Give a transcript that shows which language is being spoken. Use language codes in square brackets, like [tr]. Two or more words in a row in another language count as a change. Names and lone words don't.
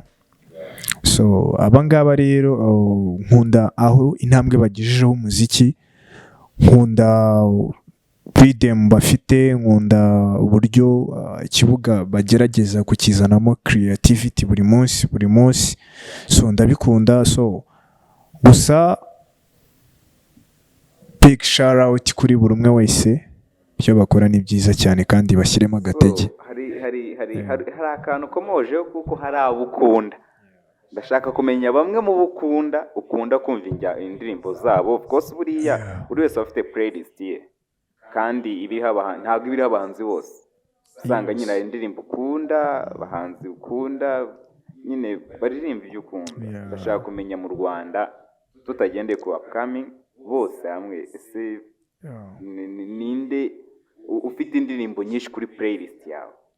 [rw] So abangaba rero nkunda aho intambwe bagejejeho umuziki, nkunda freedom bafite, nkunda uburyo ikibuga bagerageza kukizanamo creativity buri munsi, so ndabikunda. So gusa [en] big shout out [rw] kuri buri umwe wese, ibyo bakora ni byiza cyane kandi bashyiremo agatege. Hari akantu komojeho, kuko hari abo ukunda. Ndashaka kumenya bamwe mu ukunda kumva indirimbo zabo. [en] Of course [rw] buriya buri wese afite playlist ye, kandi ntabwo ibiriho abahanzi bose. Usanga nyine indirimbo ukunda, abahanzi ukunda, nyine baririmba ibyo ukunda. Ndashaka kumenya mu Rwanda, tutagendeye ku upcoming bose hamwe, ese ninde ufite indirimbo nyinshi kuri playlist yawe?